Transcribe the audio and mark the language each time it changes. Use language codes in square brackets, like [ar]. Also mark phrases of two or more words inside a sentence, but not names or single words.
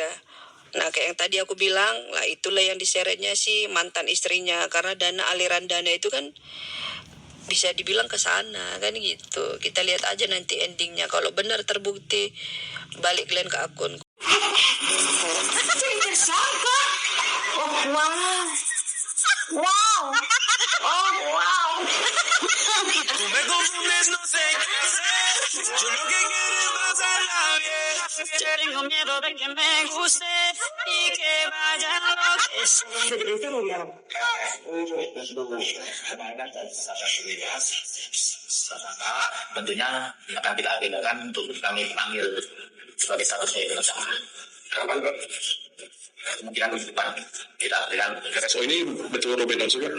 [id] Nah kayak yang tadi aku bilang lah, itulah yang diseretnya si mantan istrinya, karena aliran dana itu kan bisa dibilang ke sana kan gitu. Kita lihat aja nanti endingnya, kalau benar terbukti balik Glenn ke akun. Jadi tersangka. [en] Oh wow. Oh wow. [es] Tú me confundes, no sé qué hacer. Yo lo que Que tengo miedo de que me guste y que vaya lo que sé. [id] Tentunya akan kita agendakan untuk kami panggil sebagai statusnya tersangka. Kemungkinan di depan kita dengan SO ini betul Ruben Onsu kan?